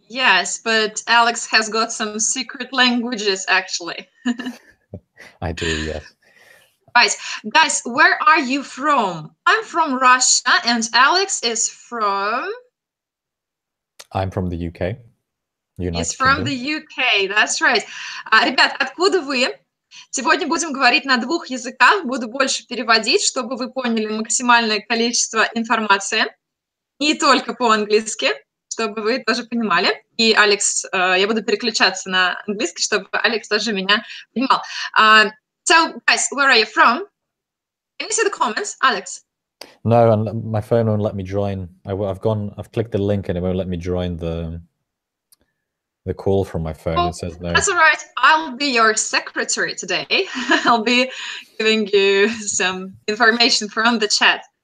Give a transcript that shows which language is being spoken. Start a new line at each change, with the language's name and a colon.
English: Yes, but Alex has got some secret languages, actually. I do, yes. Right. Guys, where are you from? I'm from Russia, and Alex is from... I'm from the UK. He's from the UK, that's right.
Russian: Ребят, откуда вы? Сегодня будем говорить на двух языках, буду больше переводить, чтобы вы поняли максимальное количество информации, не только по-английски, чтобы вы тоже понимали. И Алекс, я буду переключаться на английский, чтобы Алекс тоже меня понимал.
English: So, guys, where are you from? Can you see the comments, Alex? No, and my phone won't let me join. I've clicked the link and it won't let me join the call from my phone. It says no. That's all right. I'll be your secretary today. I'll be giving you some information from the chat.